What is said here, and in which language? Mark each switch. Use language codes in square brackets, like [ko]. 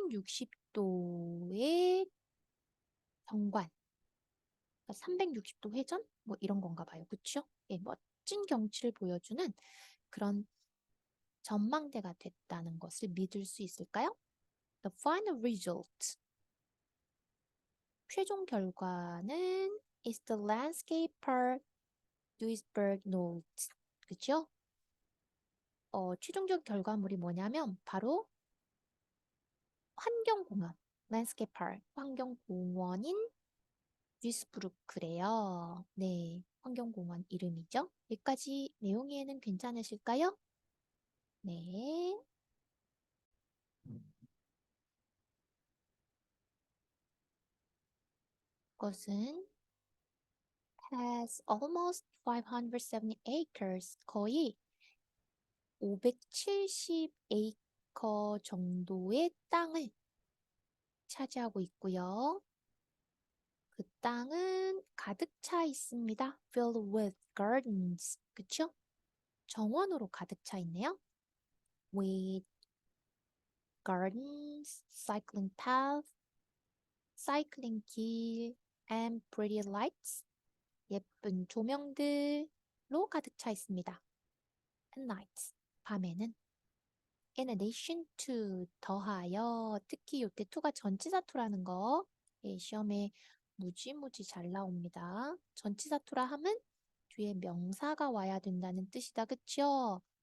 [ko] 360도의 경관. 360도 회전? 뭐 이런 건가 봐요. 그쵸? 예, 멋진 경치를 보여주는 그런 전망대가 됐다는 것을 믿을 수 있을까요? [en] The final result. [ko] 최종 결과는 [en] is the landscape park Duisburg Note. [ko] 그쵸? 최종적 결과물이 뭐냐면 바로 환경공원, [en] landscape park, [ko] 환경공원인 듀이스부르크래요. 네, 환경공원 이름이죠. 여기까지 내용 이해는 괜찮으실까요? 네. 그것은 [en] has almost 570 acres, [ko] 거의 570에이커 정도의 땅을 차지하고 있고요. 그 땅은 가득 차 있습니다. [en] Filled with gardens. [ko] 그쵸? 정원으로 가득 차 있네요. [en] With gardens, cycling path, [ko] 사이클링 길, [en] and pretty lights. [ko] 예쁜 조명들로 가득 차 있습니다. [en] At night. [ko] 밤에는 [en] in addition to [ko] 더하여 특히 요때 to가 전치사 to라는 거 예, 시험에 무지무지 잘 나옵니다. 전치사 to라 함은 뒤에 명사가 와야 된다는 뜻이다. 그쵸?